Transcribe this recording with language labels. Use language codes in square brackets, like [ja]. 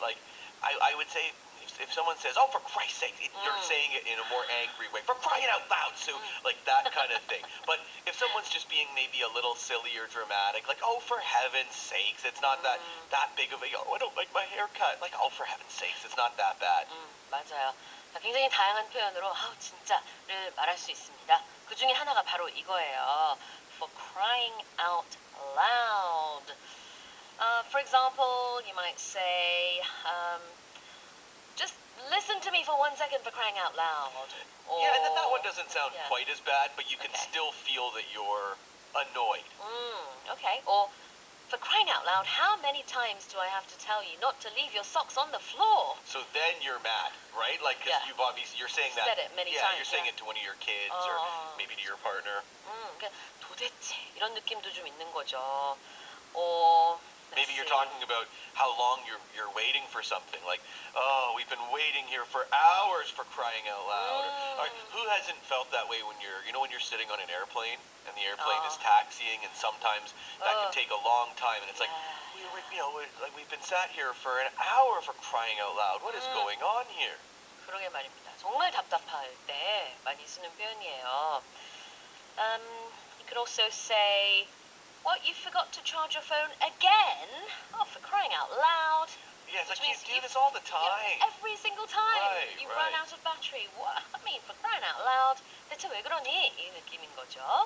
[en] Like I would say if someone says, "Oh, for Christ's sake," you're saying it in a more angry way. For crying out loud, so like that kind of thing. But if someone's just being maybe a little silly or dramatic, like, "Oh, for heaven's sakes," it's not that big of a. Oh, I don't like my haircut. Like, "Oh, for heaven's sakes," it's not that bad. [ko] 맞아요. 굉장히 다양한 표현으로 "아우 진짜"를 말할 수 있습니다. 그 중에 하나가 바로 이거예요. [en] For crying out loud. For example, you might say, just listen to me for 1 second, for crying out loud. Or, yeah, and then that one doesn't sound yeah. quite as bad, but you can Okay. still feel that you're annoyed. Okay. Or, for crying out loud, how many times do I have to tell you not to leave your socks on the floor? So then you're mad, right? Like, because you're saying that. Said it many times. You're saying it to one of your kids or maybe to your partner. [ko] 그러니까 도대체 이런 느낌도 좀 있는 거죠. [en] Or maybe you're talking about how long you're waiting for something. Like, "Oh, we've been waiting here for hours, for crying out loud." Or who hasn't felt that way when when you're sitting on an airplane and the airplane is taxiing, and sometimes that can take a long time, and it's like we've been sat here for an hour, for crying out loud. What is going on here? [ko] 그러게 말입니다. 정말 답답할 때 많이 쓰는 표현이에요. [en] You could also say, "What, you forgot to charge your phone again? Oh, for crying out loud." Yeah, it's Which like you means do this all the time. every single time Right, you right. run out of battery. What? I mean, for crying out loud. [ko] 대체 왜 그러니? 이 느낌인 거죠.